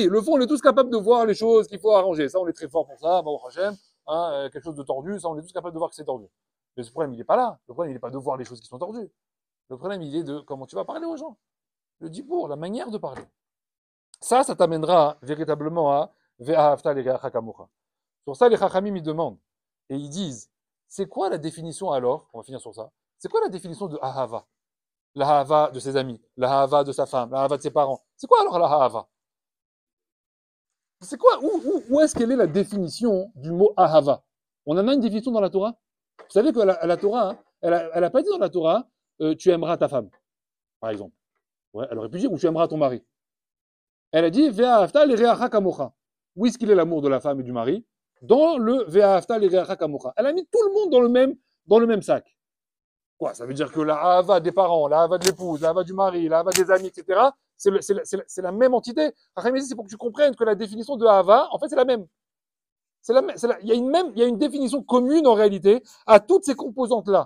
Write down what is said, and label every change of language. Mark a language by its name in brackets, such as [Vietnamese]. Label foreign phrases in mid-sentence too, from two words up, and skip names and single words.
[French] Le fond, on est tous capables de voir les choses qu'il faut arranger. Ça, on est très fort pour ça. Bon, Hachem, hein, quelque chose de tordu, ça, on est tous capables de voir que c'est tordu. Mais ce problème, il n'est pas là. Le problème, il n'est pas de voir les choses qui sont tordues. Le problème, il est de comment tu vas parler aux gens. Le dibour, la manière de parler. Ça t'amènera véritablement à [Hebrew] ואהבת לרעך כמוך. [French] Sur ça, les Chachamim, ils demandent. Et ils disent, c'est quoi la définition alors, on va finir sur ça, c'est quoi la définition de Ahava? La Ahava de ses amis, la Ahava de sa femme, la Ahava de ses parents. C'est quoi alors la Ahava? C'est quoi? Où est-ce qu'elle est la définition du mot Ahava? On en a une définition dans la Torah? Vous savez que la Torah, hein, elle a pas dit dans la Torah, tu aimeras ta femme, par exemple. Ouais, elle aurait pu dire, ou tu aimeras ton mari. Elle a dit, [Hebrew] ואהבת לרעך כמוך. [French] Où est-ce qu'il est l'amour de la femme et du mari? Dans le [Hebrew] ואהבת לרעך כמוך. [French] Elle a mis tout le monde dans le même sac. Quoi? Ça veut dire que la Ahava des parents, la Ahava de l'épouse, la Ahava du mari, la Ahava des amis, etc., c'est la même entité. C'est pour que tu comprennes que la définition de Ahava, en fait, c'est la même. Il y a une définition commune, en réalité, à toutes ces composantes-là.